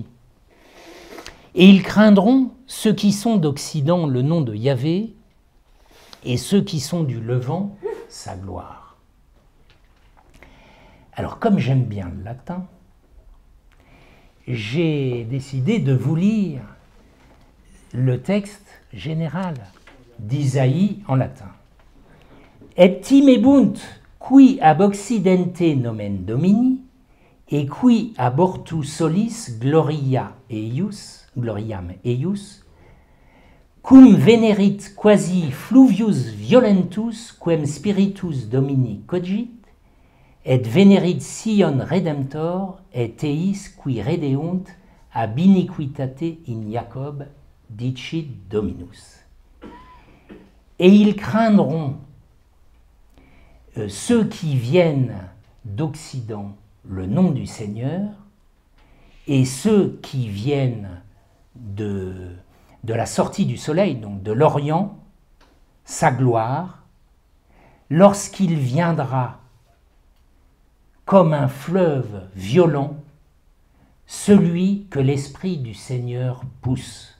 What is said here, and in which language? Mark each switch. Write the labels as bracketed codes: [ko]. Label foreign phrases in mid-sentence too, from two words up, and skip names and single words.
[fr] Et ils craindront ceux qui sont d'Occident le nom de Yahvé, et ceux qui sont du Levant sa gloire. Alors, comme j'aime bien le latin, j'ai décidé de vous lire le texte général d'Isaïe en latin. [la] Et timebunt qui ab occidente nomen domini, et qui abortu solis gloriam eius, cum venerit quasi fluvius violentus quem spiritus domini cogit, et venerit Sion redemptor, et eis qui redeunt ab iniquitate in Jacob, dicit Dominus. [fr] Et ils craindront ceux qui viennent d'Occident le nom du Seigneur, et ceux qui viennent de la sortie du soleil, donc de l'Orient, sa gloire, lorsqu'il viendra comme un fleuve violent, celui que l'Esprit du Seigneur pousse.